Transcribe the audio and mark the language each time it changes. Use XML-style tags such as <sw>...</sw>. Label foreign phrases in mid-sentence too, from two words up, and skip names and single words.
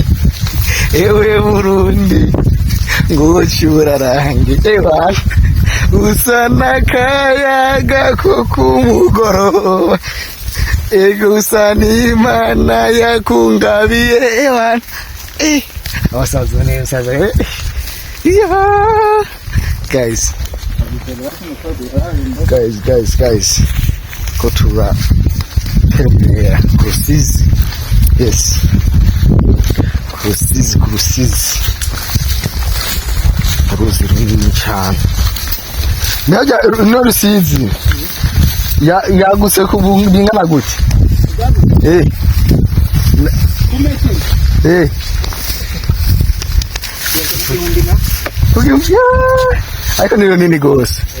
<rn>Ewe Burundi ngucyura rangi. Ewa usana kayaga ko kumugoroba. Ego usana Imana yakungabiye ewana. Abasaza neza.</rn> <en>Guys. Go to rap. Yeah,</en> <rn>Rusizi. Yes. Rusizi. Rusizi runini cyane. Naja no Rusizi. Yaguse kubingana gute? Ariko ni runini gose.</rn>